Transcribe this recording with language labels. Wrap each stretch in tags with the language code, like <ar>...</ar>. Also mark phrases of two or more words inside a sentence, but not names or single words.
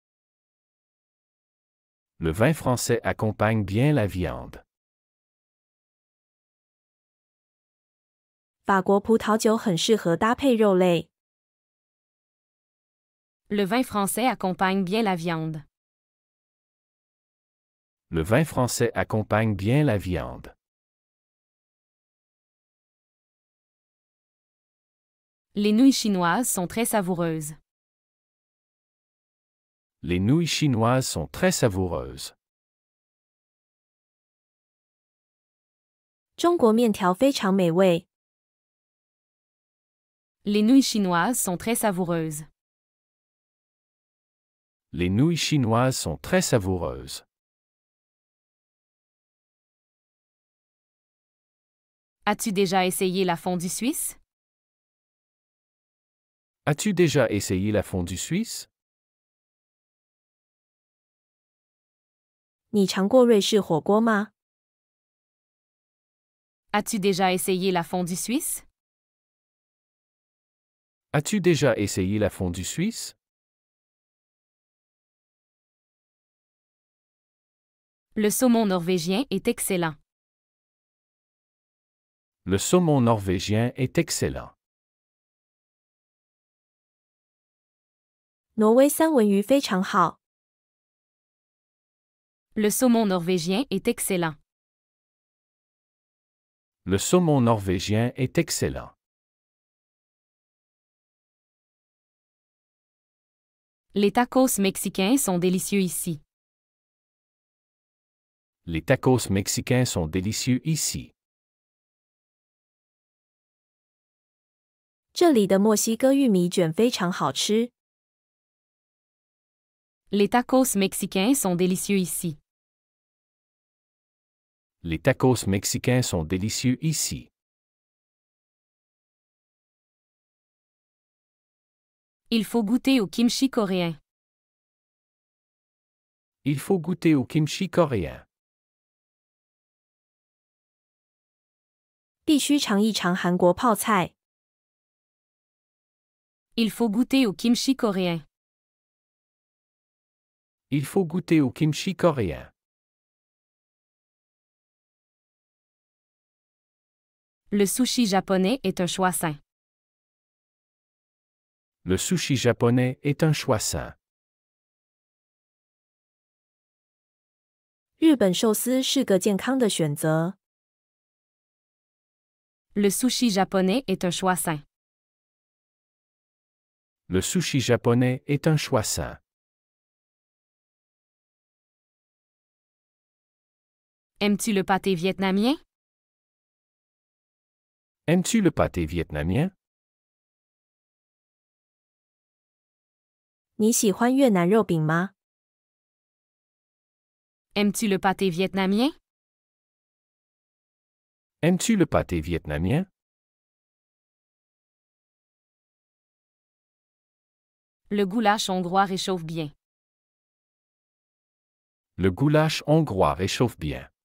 <fr>Le vin français accompagne bien la viande.</fr> <zh>法国葡萄酒很适合搭配肉类。</zh> <fr>Le vin français accompagne bien la viande. Le vin français accompagne bien la viande. Les nouilles chinoises sont très savoureuses. Les nouilles chinoises sont très savoureuses.</fr> <zh>中国面条非常美味。</zh> <fr>Les nouilles chinoises sont très savoureuses. Les nouilles chinoises sont très savoureuses. As-tu déjà essayé la fondue suisse? As-tu déjà essayé la fondue suisse?</fr> <zh>你尝过瑞士火锅吗？</zh> <fr>As-tu déjà essayé la fondue suisse? As-tu déjà essayé la fondue suisse? Le saumon norvégien est excellent. Le saumon norvégien est excellent.</fr> <zh>挪威三文鱼非常好。</zh> <fr>Le saumon norvégien est excellent. Le saumon norvégien est excellent. Les tacos mexicains sont délicieux ici. Les tacos mexicains sont délicieux ici.</fr> <zh>这里的墨西哥玉米卷非常好吃。</zh> <fr>Les tacos mexicains sont délicieux ici. Les tacos mexicains sont délicieux ici. Il faut goûter au kimchi coréen. Il faut goûter au kimchi coréen.</fr> <zh>必须尝一尝韩国泡菜。</zh> <fr>Il faut goûter au kimchi coréen. Il faut goûter au kimchi coréen. Le sushi japonais est un choix sain. Le sushi japonais est un choix sain.</fr> <zh>日本寿司是个健康的选择。</zh> <fr>Le sushi japonais est un choix sain. Le sushi japonais est un choix sain. Aimes-tu le pâté vietnamien? Aimes-tu le pâté vietnamien?</fr> <zh>你喜欢越南肉饼吗？</zh> <fr>Aimes-tu le pâté vietnamien? Aimes-tu le pâté vietnamien? Le goulash hongrois réchauffe bien. Le goulash hongrois réchauffe bien.</fr>